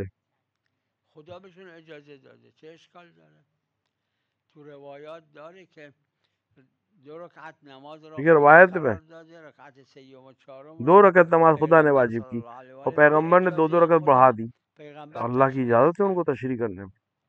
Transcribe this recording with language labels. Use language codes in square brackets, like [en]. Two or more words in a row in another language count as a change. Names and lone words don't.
[fa] خدا بهشون اجازه داده، چه اشکال داره؟ تو روایات داره که 2 رکعت نماز را [ur] یہ [fa] خدا [ur] روایت میں [fa] قرار داده، رکعت سیوم و چهارم 2 را [ur] رکعت نماز خدا نے [fa] پیغمبر [ur] واجب [ar] صلی [ur] کی، [ar] الله علیه و [ur] اور [fa] آله به [ur] پیغمبر نے 2 [fa] اجازه [ur] رکعت [fa] خدا [ur] بڑھا دی. [fa] پیغمبر [ur] اللہ کی [fa] تشریع [ur] اجازت ہے ان کو [fa] کرده. [ur] تشریح کرنے میں.